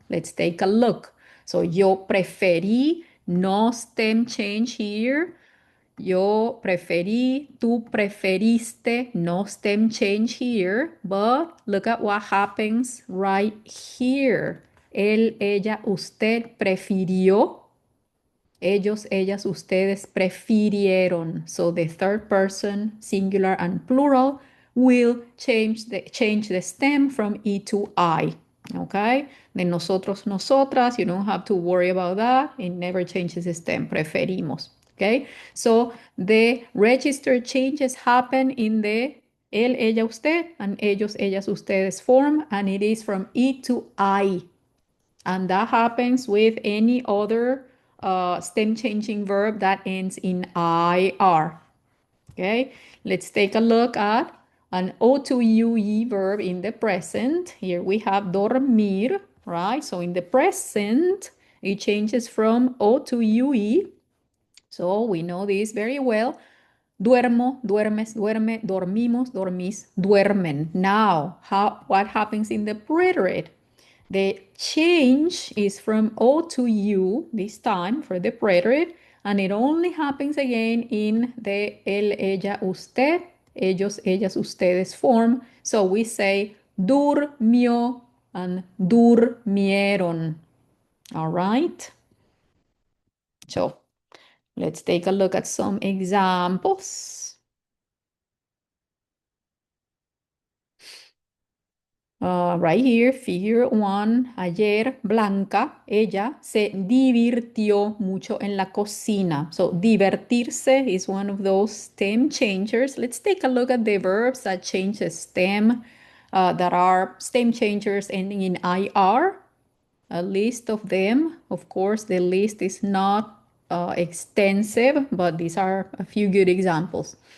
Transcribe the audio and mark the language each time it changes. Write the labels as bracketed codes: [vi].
[en] Let's take a look. So [es] yo preferí, [en] no stem change here. [es] Yo preferí, tú preferiste, [en] no stem change here. But look at what happens right here. [es] Él, ella, usted prefirió. Ellos, ellas, ustedes prefirieron. [en] So the third person, singular and plural, will change the stem from E to I. Okay? Then [es] nosotros, nosotras, [en] you don't have to worry about that. It never changes the stem. Preferimos. Okay? So the registered changes happen in the [es] él, ella, usted, [en] and [es] ellos, ellas, ustedes [en] form, and it is from E to I. And that happens with any other stem changing verb that ends in IR. Okay, let's take a look at an O to UE verb in the present. Here we have dormir, right? So in the present, it changes from O to UE. So we know this very well. [es] Duermo, duermes, duerme, dormimos, dormís, duermen. [en] Now, what happens in the preterite? The change is from O to U this time for the preterite, and it only happens again in the [es] él, ella, usted, ellos, ellas, ustedes [en] form. So we say durmió and durmieron. All right. So let's take a look at some examples. Right here, figure 1. [es] Ayer, Blanca, ella, se divirtió mucho en la cocina. [en] So, divertirse is one of those stem changers. Let's take a look at the verbs that change the stem, that are stem changers ending in IR. A list of them. Of course, the list is not extensive, but these are a few good examples.